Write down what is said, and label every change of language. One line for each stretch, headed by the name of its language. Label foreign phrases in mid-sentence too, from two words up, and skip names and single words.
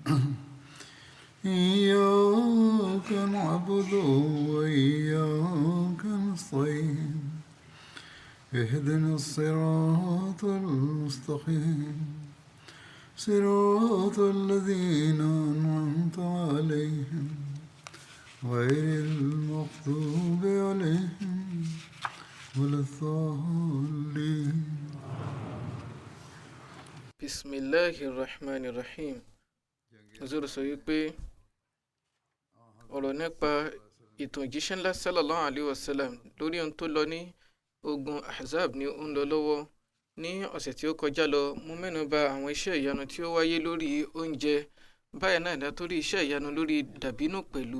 Arabic: إياك نعبد وإياك نستعين اهدنا الصراط المستقيم صراط الذين أنعمت عليهم غير المغضوب عليهم ولا الضالين. Bismillahirrahmanirrahim.
Yoruba: Hazur sọ wípé ọ̀rọ̀ nípa ìtàn òjíṣẹ́ ńlá
Arabic: صلى الله عليه وسلم
Yoruba: lórí ohun tó lọ ní ogun Ahzab ni ó ń lọ lọ́wọ́. Ní ọ̀sẹ̀ tí ó kọjá lọ, mo mẹ́nu bà àwọn iṣẹ́ ìyanu tí ó wáyé lórí oúnjẹ. Báyìí náà látòrí iṣẹ́ ìyanu lórí dàbínù pẹ̀lú.